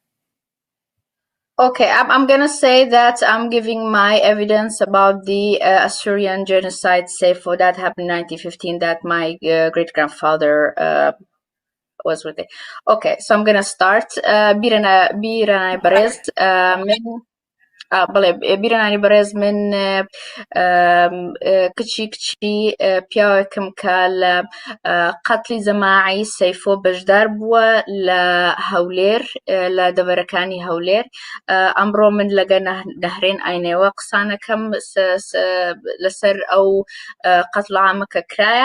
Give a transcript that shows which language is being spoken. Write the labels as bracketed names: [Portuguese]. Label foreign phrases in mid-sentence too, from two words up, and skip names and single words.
[English] Okay, I'm gonna say that I'm giving my evidence about the Assyrian genocide, say for that happened in 1915, that my great grandfather was with it. Okay, so I'm gonna start. [Central Kurdish] بیرەنانی بەڕێز بەڵێ بیرەنانی بەڕێز من کچی پیاوێکم کە لە قەتلی جەماعی سەیفۆ بەشدار بووە لە هەولێر، لە دەڤەرەکانی هەولێر. ئەمڕۆ من لەگە نەهرێن ئاینێوە قسانەکەم لەسەر ئەو قەتڵ عامە کە کرایە.